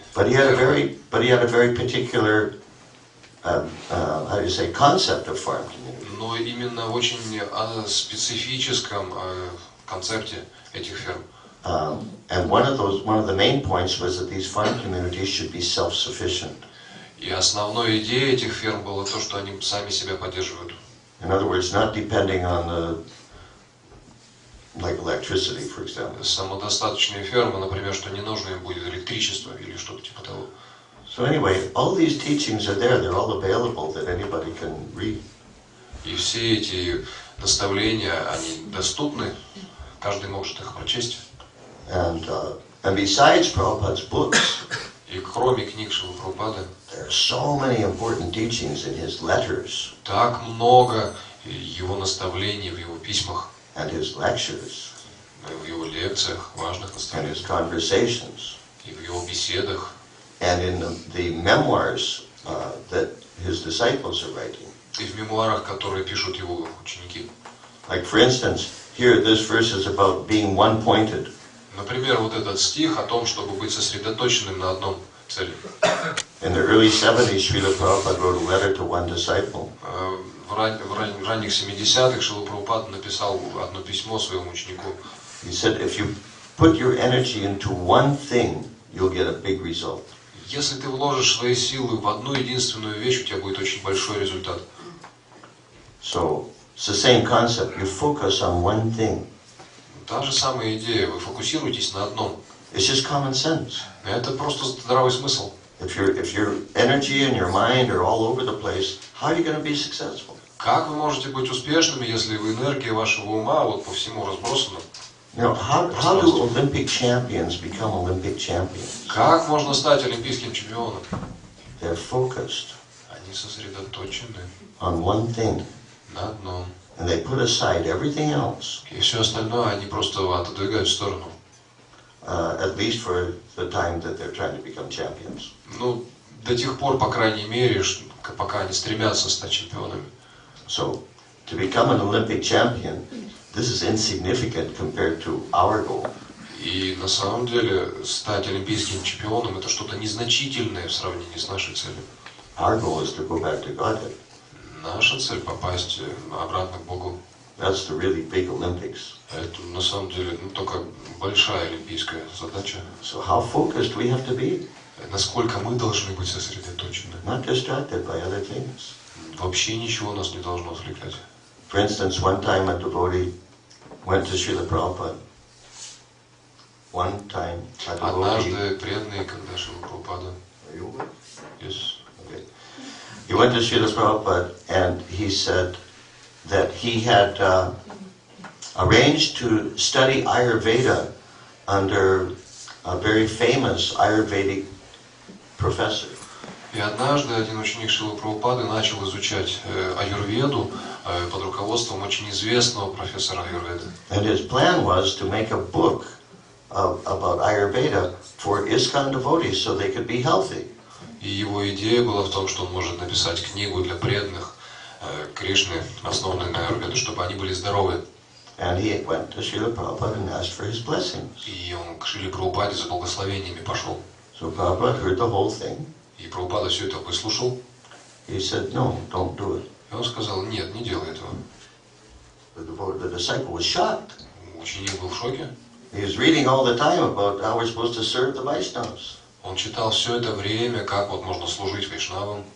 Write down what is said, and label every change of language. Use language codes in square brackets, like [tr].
[en] But he had a very particular, how do you say, concept of farm community. [ru] Но именно в очень специфическом концепте этих ферм. [en] And one of the main points was that these farm communities should be self-sufficient. [ru] И основной идеей этих ферм было то, что они сами себя поддерживают. [en] In other words, not depending on like electricity, for example. [ru] Самодостаточные фермы, например, что не нужно им будет электричество или что-то типа того. [en] So anyway, all these teachings are there. They're all available that anybody can read. [ru] И все эти наставления, они доступны, каждый может их прочесть. [en] And besides Prabhupada's books, [ru] И кроме книг Шрилы Прабхупады, [en] there are so many important teachings in his letters [ru] так много его наставлений в его письмах, [en] and his lectures [ru] в его лекциях, важных [en] and [ru] наставлениях, [en] his conversations [ru] и в его беседах, [en] and in the memoirs that his disciples are writing. [ru] и в мемуарах, которые пишут его ученики. [en] Like for instance, here this verse is about being one-pointed. [ru] Например, вот этот стих о том, чтобы быть сосредоточенным на одном цели. [en] In the early 70s, Srila Prabhupada wrote a letter to one disciple. [ru] В ранних 70-х Шрила Прабхупада написал одно письмо своему ученику. [en] He said, if you put your energy into one thing, you'll get a big result. [ru] Если ты вложишь свои силы в одну единственную вещь, у тебя будет очень большой результат. [en] So it's the same concept. You focus on one thing. [ru] Та же самая идея. Вы фокусируетесь на одном. [en] It's just common sense. [ru] Это просто здравый смысл. [en] If your energy and your mind are all over the place, how are you going to be successful? [ru] Как вы можете быть успешными, если энергия вашего ума вот по всему разбросана? [en] You know, how do Olympic champions become Olympic champions? [ru] Как можно стать олимпийским чемпионом? [en] They're focused [ru] Они сосредоточены [en] on one thing, [ru] на одном. [en] and they put aside everything else, [ru] И все остальное они просто отодвигают в сторону. [en] at least for the time that they're trying to become champions. [ru] Ну, до тех пор, по крайней мере, пока они стремятся стать чемпионами. [en] So, to become an Olympic champion, this is insignificant compared to our goal. [ru] И на самом деле стать олимпийским чемпионом это что-то незначительное в сравнении с нашей целью. [en] Our goal is to go back to Godhead. [ru] Наша цель попасть обратно к Богу. [en] That's the really big Olympics. [ru] Это на самом деле только большая олимпийская задача. [en] So how focused we have to be, [ru] Насколько мы должны быть сосредоточены. [en] not distracted by other things. [ru] Вообще ничего нас не должно отвлекать. [en] For instance, one time a devotee went to Srila Prabhupada. One time a devotee... [ru] Однажды преданный, когда Шрила Прабхупада, [en] Are you awake? yes, Okay. He went to Srila Prabhupada and he said that he had arranged to study Ayurveda under a very famous Ayurvedic professor. [ru] И однажды один ученик Шрилы Прабхупады начал изучать аюрведу под руководством очень известного профессора аюрведы. [en] And his plan was to make a book about Ayurveda for ISKCON devotees so they could be healthy. [ru] И его идея была в том, что он может написать книгу для преданных Кришны, основанную на аюрведу, чтобы они были здоровы. [en] And he went to Srila Prabhupada and asked for his blessings. [ru] И он к Шриле Прабхупаде за благословениями пошел. [en] So Prabhupada heard the whole thing. [ru] И Прабхупада все это выслушал. [en] He said, no, don't do it. [ru] И он сказал, нет, не делай этого. [en] The disciple was shocked. [ru] Ученик был в шоке. [en] He was reading all the time about how we're supposed to serve the Vaishnavas. [ru] Он читал все это время, как вот можно служить вайшнавам.